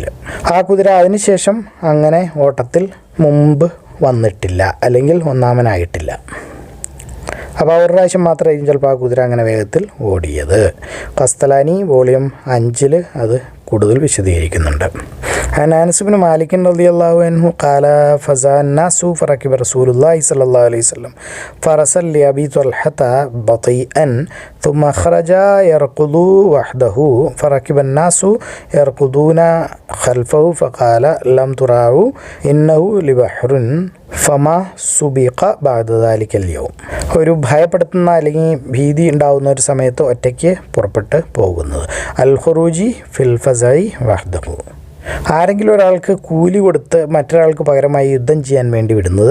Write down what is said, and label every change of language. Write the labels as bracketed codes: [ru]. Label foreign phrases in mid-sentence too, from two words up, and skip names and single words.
[ml] ആ കുതിര അതിനുശേഷം അങ്ങനെ ഓട്ടത്തിൽ മുമ്പ് വന്നിട്ടില്ല, അല്ലെങ്കിൽ ഒന്നാമനായിട്ടില്ല. അപ്പോൾ ഒരു പ്രാവശ്യം മാത്രമായിരിക്കും ചിലപ്പോൾ ആ കുതിര അങ്ങനെ വേഗത്തിൽ ഓടിയത്. ഖസ്തലാനി വോളിയം 5 അത് കൂടുതൽ വിശദീകരിക്കുന്നുണ്ട്. [ar] عن أنس بن مالك رضي الله عنه قال فزع الناس فركب رسول الله صلى الله عليه وسلم فرسا لأبي طلحة بطيئا ثم خرج يركض وحده فركب الناس يركضون خلفه فقال لم تراعوا إنه لبحر فما سبق بعد ذلك اليوم. [ml] ഒരു ഭയപ്പെടുത്തുന്ന അല്ലെങ്കിൽ ഭീതി ഉണ്ടാകുന്ന ഒരു സമയത്ത് ഒറ്റയ്ക്ക് പുറപ്പെട്ട് പോകുന്നത്. [ar] الخروج في الفزع وحده. [ml] ആരെങ്കിലും ഒരാൾക്ക് കൂലി കൊടുത്ത് മറ്റൊരാൾക്ക് പകരമായി യുദ്ധം ചെയ്യാൻ വേണ്ടി വിടുന്നത്.